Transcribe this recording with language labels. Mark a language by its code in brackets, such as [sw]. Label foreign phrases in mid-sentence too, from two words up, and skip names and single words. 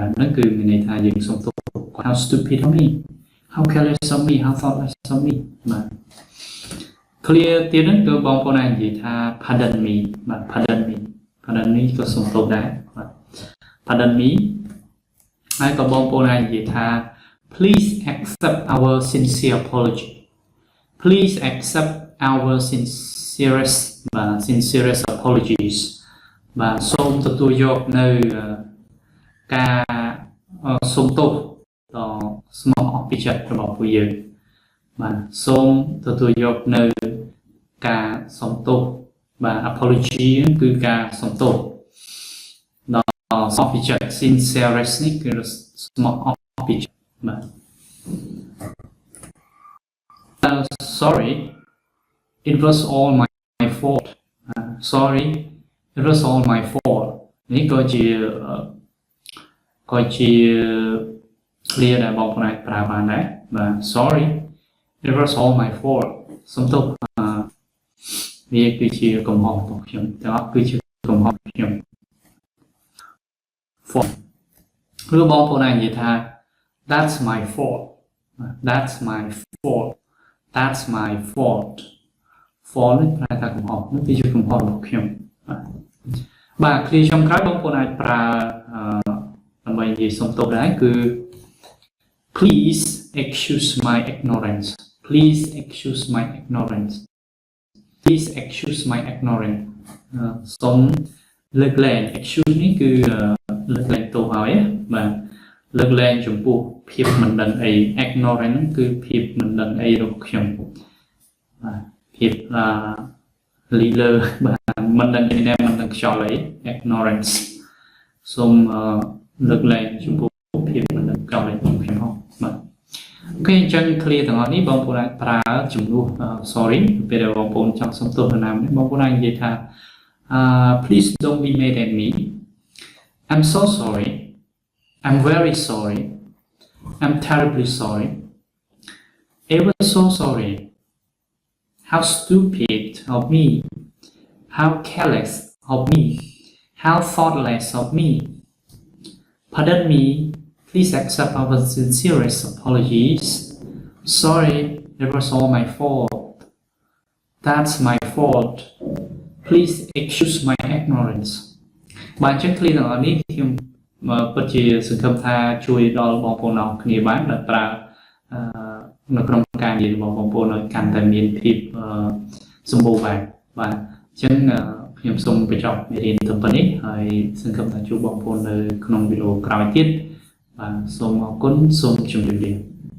[km] បានហ្នឹងគឺមានន័យថាយើងសុំទោស [en] how stupid of me how careless of me how thoughtless of me [km] បាទ clear ទៀតហ្នឹងគឺ បងប្អូនអាចនិយាយថា [en] pardon me [km] បាទ [en] pardon me [km] ក៏សុំទោសដែរបាទ [en] pardon me [km] ហើយក៏បងប្អូន អាចនិយាយថា [en] please accept our sincere apology please accept our sincerest apologies បាទ [km] សូមទទួលយកនៅការសុំទោសដល់ស្មោះអស់ពីចិត្តរបស់ពួកយើងបាទសូមទទួលយកនៅការសុំទោសបាទ apology គឺការសុំទោសដល់ស្មោះពីចិត្ត sincerest នេះគឺស្មោះអស់ពីចិត្តបាទ [en] sorry it was all my fault sorry it was all my fault [km] នេះក៏ជា clear ដែលបងប្អូនអាចប្រើបានដែរបាទ sorry it was all my fault សុំទោសវាគឺជាកំហុសរបស់ខ្ញុំទាំងអស់គឺជាកំហុសខ្ញុំ fault ឬបងប្អូនអាចនិយាយថា [en] that's my fault that's my fault fault [km] នេះប្រែថាកំហុ សនេះគឺជាកំហុសរបស់ខ្ញុំបាទ clear ចុងក្រោយបងប្អូនអាចប្រើដើម្បីនិយាយសុំទោសដែរគឺ [en] please excuse my ignorance please excuse my ignorance [km] please excuse my ignorance សូមលើកលែង excuse នេះគឺលើកលែងទោស ឲ្យបាទលើកលែងចំពោះភាពមិនដឹងអី ignorance គឺភាពមិនដឹងអីរបស់ខ្ញុំបាទភាពលីលើបាទមិនដឹងអីដែរមិនដឹងខ្យល់អី ignorance សូមលើកលែងចំពោះភាពមិនដឹង ខ្យល់អីរបស់ខ្ញុំបាទអូខេអញ្ចឹង clear ទាំងអស់នេះបងប្អូនអាចប្រើជំនួស sorry ពេលដែលបងប្អូនចង់សុំទោសនរណាម្នាក់បងប្អូនអាចនិយាយថា [en] please don't be mad at me I'm so sorry I'm very sorry I'm terribly sorry ever so sorry how stupid of me how careless of me how thoughtless of me pardon me please accept our sincerest apologies sorry it was all my fault that's my fault please excuse my ignorance [km] បាទអញ្ចឹង clear ទាំងអស់នេះខ្ញុំពិតជាសង្ឃឹមថាជួយដល់បងប្អូនអរគ្នាបានដែលប្រើនៅក្នុងការនិយាយរបស់បងប្អូនឲ្យកាន់តែមានភាពសម្បូរបែបបាទអញ្ចឹងខ្ញុំសូមបញ្ចប់មេរៀនទៅប៉ុណ្នេះហើយសង្ឃឹមថាជួបបងប្អូននៅក្នុងវីដេអូក្រោយទៀតបាទសូមអរគុណសូមជម្រាបលា